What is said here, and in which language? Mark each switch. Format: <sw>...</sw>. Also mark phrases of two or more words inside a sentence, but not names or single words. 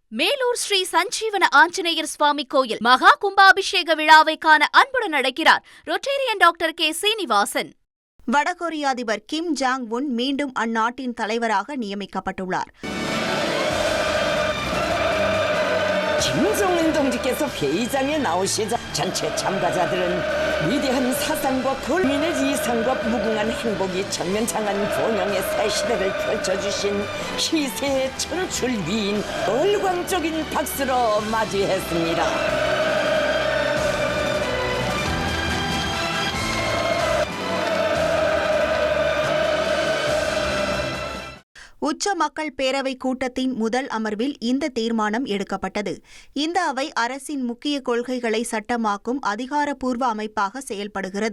<ta>மேலூர் ஸ்ரீ சஞ்சீவன ஆஞ்சநேயர் சுவாமி கோயில் மகா கும்பாபிஷேக விழாவை காண அன்புடன் அழைக்கிறார் ரொட்டேரியன் டாக்டர் கே சீனிவாசன். வடகொரிய அதிபர் கிம் ஜாங் உன் மீண்டும் அந்நாட்டின் தலைவராக நியமிக்கப்பட்டுள்ளார்.</ta> <ko>김정은 동지께서 회의장에 나오시자 전체 참가자들은 위대한 사상과 국민의 이상과 무궁한 행복이 전면장한 번영의 새 시대를 펼쳐주신 희세의 천출위인 열광적인 박수로 맞이했습니다.</ko> <ta>உச்ச மக்கள் பேரவை கூட்டத்தின் முதல் அமர்வில் இந்த தீர்மானம் எடுக்கப்பட்டது. இந்த அவை அரசின் முக்கிய கொள்கைகளை சட்டமாக்கும் அதிகாரப்பூர்வ அமைப்பாக செயல்படுகிறது.</ta>